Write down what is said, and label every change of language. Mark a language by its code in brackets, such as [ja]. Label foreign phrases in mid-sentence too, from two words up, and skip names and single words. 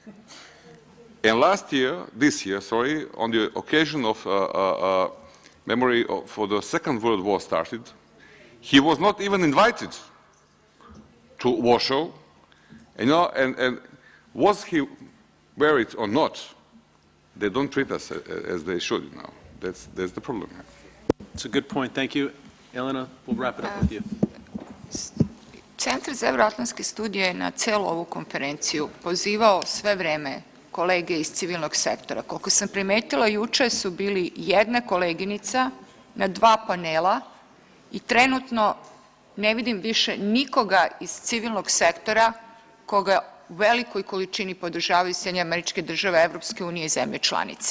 [en] And this year, on the occasion of memory for the Second World War started, he was not even invited to Warsaw. And was he wear it or not, they don't treat us as they should. That's the problem. It's a good point. Thank you. Elena, we'll wrap it up with you. [sr] Centar za evroatlantske studije je na celu ovu konferenciju pozivao sve vreme kolege iz civilnog sektora. Koliko sam primetila, juče su bili jedna koleginica na 2 panela i trenutno ne vidim više nikoga iz civilnog sektora koga u velikoj količini podržavaju Sjedinjene Američke Države, Evropske unije i zemlje članice.